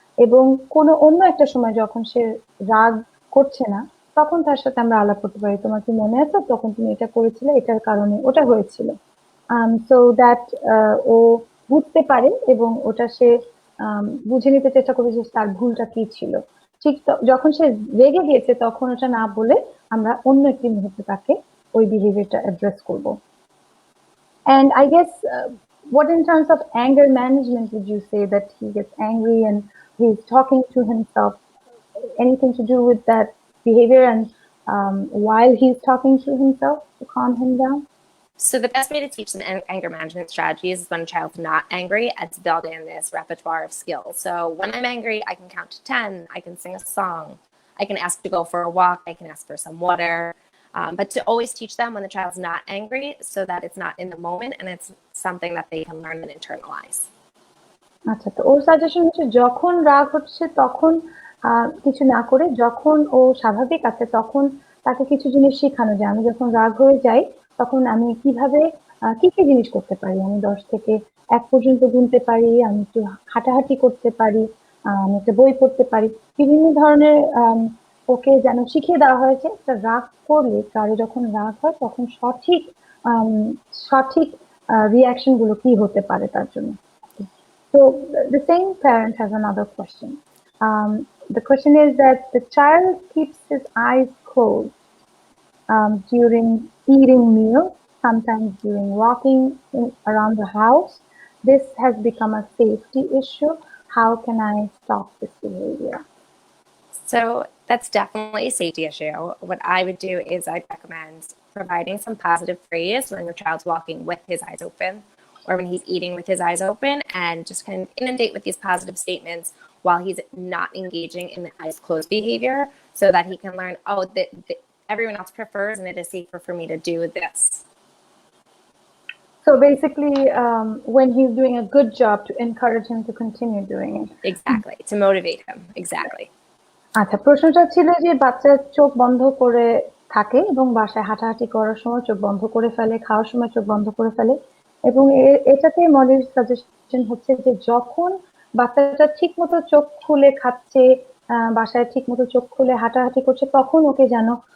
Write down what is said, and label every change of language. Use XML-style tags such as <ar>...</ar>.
<bn>এবং কোনো অন্য একটা সময় যখন সে রাগ করছে না তখন তার সাথে আমরা আলাপ করতে পারি, তোমার কি মনে আছে তখন তুমি এটা করেছিলে, এটার কারণে ওটা হয়েছিল,</bn> <en>so that</en> <bn>ও বুঝতে পারে এবং ওটা সে বুঝে নিতে চেষ্টা করবে যে তার ভুলটা কি ছিল। ঠিক যখন সে রেগে গিয়েছে তখন ওটা না বলে আমরা অন্য একটি মুহূর্তে তাকে ওই বিহেভিয়ারটা অ্যাড্রেস করব।</bn> <en>And I guess, what in terms of anger management would you say that he gets angry and he's talking to himself? Anything to do with that behavior and while he's talking to himself to calm him down? So the best way to teach them anger management strategies is when a child's not angry and to build in this repertoire of skills. So when I'm angry, I can count to 10, I can sing a song, I can ask to go for a walk, I can ask for some water. But to always teach them when the child's not angry so that it's not in the moment and it's something that they can learn and internalize.</en> <bn>আচ্ছা, তো ওর suggestion হচ্ছে যখন রাগ হচ্ছে তখন কিছু না করে যখন ও স্বাভাবিক আছে তখন তাকে কিছু জিনিস শেখানো যায়। আমি যখন রাগ হয়ে যাই তখন আমি কিভাবে কি কি জিনিস করতে পারি, আমি 10 থেকে 1 পর্যন্ত গুনতে পারি, আমি একটু হাঁটাহাঁটি করতে পারি, আমি একটা বই পড়তে পারি, বিভিন্ন ধরনের ওকে যেন শিখিয়ে দেওয়া হয়েছে একটা রাগ করলে কারো যখন রাগ হয় তখন সঠিক সঠিক রিয়াকশন গুলো কি হতে পারে তার জন্য।</bn> <en>So the same parent has another question. The question is that the child keeps his eyes closed during eating meals, sometimes during walking around the house. This has become a safety issue. How can I stop this behavior? So that's definitely a safety issue. What I would do is I'd recommend providing some positive praise when your child's walking with his eyes open or when he's eating with his eyes open, and just kind of inundate with these positive statements while he's not engaging in the eyes closed behavior so that he can learn, oh, that everyone else prefers and it is safer for me to do this. So basically, when he's doing a good job, to encourage him to continue doing it. Exactly, to motivate him. Exactly.</en> <bn>আচ্ছা, প্রশ্নটা ছিল যে বাচ্চা চোখ বন্ধ করে থাকে এবং বাসায় হাঁটাহাঁটি করার সময় চোখ বন্ধ করে ফেলে, খাওয়ার সময় চোখ বন্ধ করে ফেলে, এবং এটাতে মডেল সাজেশন হচ্ছে যে যখন বাচ্চাটা ঠিক মতো চোখ খুলে খাচ্ছে, বাসায় ঠিক মতো চোখ খুলে হাঁটাহাঁটি করছে, তখন ওকে যেন</bn>